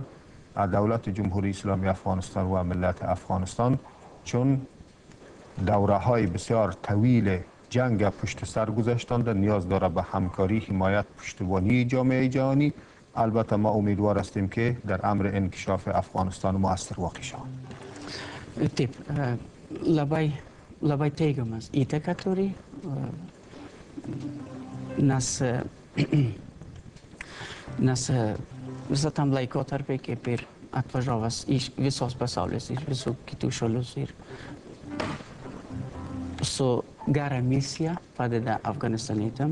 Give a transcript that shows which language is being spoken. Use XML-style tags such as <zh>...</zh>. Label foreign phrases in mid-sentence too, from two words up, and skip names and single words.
<fa>دولت جمهوری اسلامی افغانستان و ملت افغانستان چون دوره های بسیار طویل جنگ پشت سر گذاشتند نیاز داره به همکاری، حمایت، پشتیبانی جامعه جهانی. البته ما امیدوار هستیم که در امر انکشاف افغانستان مؤثر واقع شود.</fa> <lt>Taip, labai teigiamas įtaka turi, nes visą tam laikotarpį kaip ir atvažiavęs iš visos pasaulis, iš visų kitų šalių ir su gera misija padeda Afganistanietam.</lt>